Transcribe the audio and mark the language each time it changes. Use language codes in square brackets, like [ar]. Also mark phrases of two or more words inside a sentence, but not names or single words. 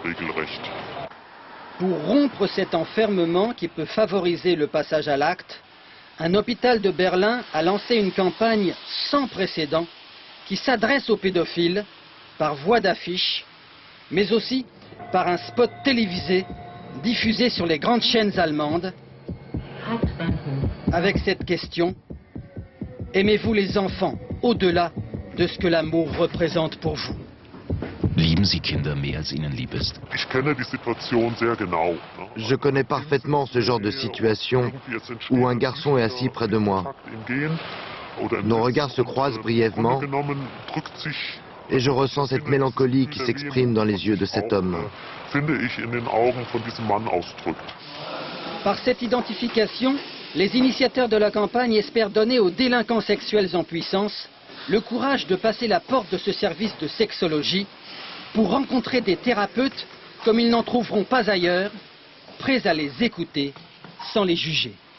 [fr] Pour rompre cet enfermement qui peut favoriser le passage à l'acte, un hôpital de Berlin a lancé une campagne sans précédent qui s'adresse aux pédophiles par voie d'affiche, mais aussi par un spot télévisé diffusé sur les grandes chaînes allemandes, avec cette question: aimez-vous les enfants au-delà de ce que l'amour représente pour vous? [de] Lieben Sie Kinder mehr als Ihnen lieb ist? [fr] Je connais parfaitement ce genre de situation où un garçon est assis près de moi. Nos regards se croisent brièvement et je ressens cette mélancolie qui s'exprime dans les yeux de cet homme. Par cette identification, les initiateurs de la campagne espèrent donner aux délinquants sexuels en puissance le courage de passer la porte de ce service de sexologie pour rencontrer des thérapeutes comme ils n'en trouveront pas ailleurs, prêts à les écouter sans les juger.